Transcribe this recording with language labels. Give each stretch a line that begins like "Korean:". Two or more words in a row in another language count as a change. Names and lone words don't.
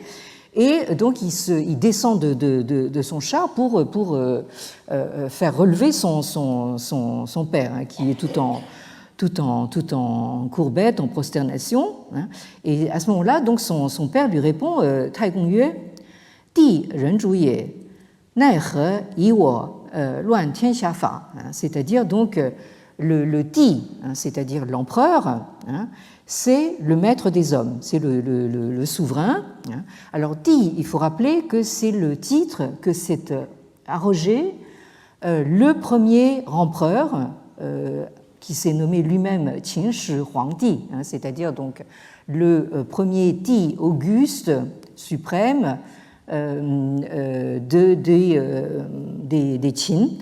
French: Et donc il descend de son char pour faire relever son père, hein, qui est tout en courbette, en prosternation. Hein. Et à ce moment-là, donc son père lui répond
Chinese: 太公曰，帝人主也，奈何以我乱天下法.
French: C'est-à-dire donc le Di, hein, c'est-à-dire l'empereur, hein, c'est le maître des hommes, c'est le souverain. Alors, Di, il faut rappeler que c'est le titre que s'est arrogé le premier empereur qui s'est nommé lui-même Qin Shi Huangdi, c'est-à-dire donc le premier Di Auguste suprême des Qin.